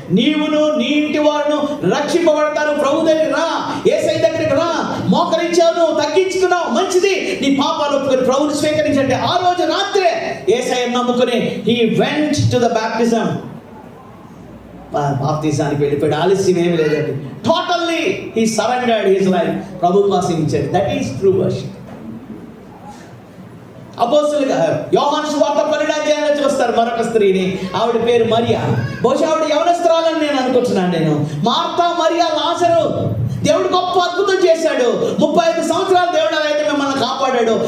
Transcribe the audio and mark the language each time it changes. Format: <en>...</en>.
<te>నీవును నీ ఇంటి వారును రక్షింపబడతారు. ప్రభు దగ్గరికి రా, యేసయ్య దగ్గరికి రా. మోకరించావు, తగ్గించుకున్నావు, మంచిది. నీ పాపాలు ఒప్పుకొని ప్రభువుని స్వీకరించండి. ఆ రోజు రాత్రే యేసయ్యను నమ్ముకుని</te> <en>he went to the baptism.</en> <te>బాప్తిజానికి వెళ్ళిపోయాడు. ఆలస్యం ఏమి లేదండి.</te> <en>Totally he surrendered his life.</en> <te>ప్రభు కోసం ఇచ్చాడు.</te> <en>That is true worship.</en> <te>అపోస్తలుగా యోహాను సువార్త 12వ అధ్యాయంలో చూస్తారు మరొక స్త్రీని. ఆవిడ పేరు మరియా. బహుశా ఆవిడ యవనస్తురాలని నేను అనుకుంటున్నాను. నేను మార్తా, మరియా, లాజరు. దేవుడు గొప్ప అద్భుతం చేశాడు. 35 సంవత్సరాలు దేవుడు అయితే మిమ్మల్ని కాపాడాడు.</te>